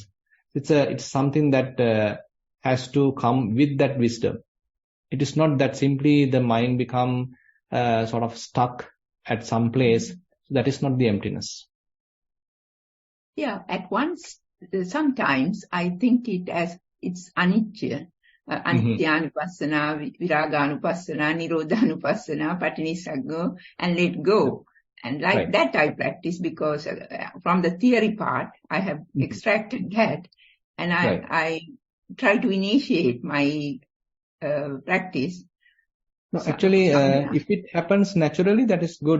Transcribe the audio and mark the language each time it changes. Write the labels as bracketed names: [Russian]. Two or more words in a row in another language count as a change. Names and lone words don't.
[English] It's something that has to come with that wisdom. It is not that simply the mind become sort of stuck at some place. That is not the emptiness. Yeah, at once, sometimes I think it as it's anicca. [Pali] Anityanupassana, viraganupassana, nirodhanupassana, patinisaggo, [English] and let go. And like that I practice because from the theory part, I have extracted that. And I try to initiate my practice. No, actually, if it happens naturally, that is good.